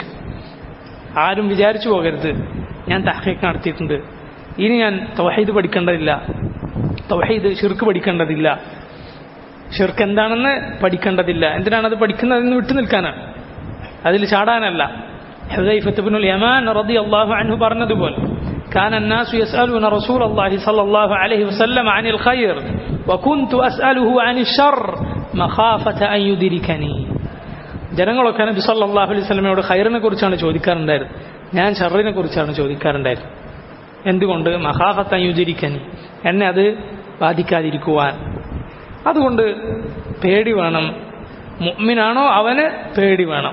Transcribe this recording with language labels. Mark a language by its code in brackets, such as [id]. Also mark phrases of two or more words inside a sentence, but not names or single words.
[ml] ആരും വിചാരിച്ചു പോകരുത് ഞാൻ തഹ്ഖീഖ് നടത്തിയിട്ടുണ്ട്, ഇനി ഞാൻ തൗഹീദ് പഠിക്കേണ്ടതില്ല, തൗഹീദ് ശിർക്ക് പഠിക്കേണ്ടതില്ല, ശിർക്ക് എന്താണെന്ന് പഠിക്കേണ്ടതില്ല. എന്തിനാണത് പഠിക്കുന്നതെന്ന് വിട്ടു നിൽക്കാനാണ്, അതിൽ ചാടാനല്ല. ഹുദൈഫത്ത് ഇബ്നുൽ യമാൻ [ar] رضي الله عنه [ml] പറഞ്ഞതുപോലെ [ar] كان الناس يسألون رسول الله صلى الله عليه وسلم عن الخير وكنت أسأله عن الشر مخافة أن يدركني. [ml] ജനങ്ങളൊക്കെ നബി [ar] صلى الله عليه [ml] വസല്ലമയോട് ഖൈറിനെ കുറിച്ചാണ് ചോദിക്കാറുണ്ടായിരുന്നത്, ഞാൻ ഷർറിനെ കുറിച്ചാണ് ചോദിക്കാറുണ്ടായിരുന്നത്. എന്തുകൊണ്ട്? [ar] مخافة أن يدركني, [ml] എന്നെ അത് ബാധിക്കാതിരിക്കുവാൻ. അതുകൊണ്ട് പേടി വേണം. മുഅ്മിനാണോ അവന് പേടി വേണം.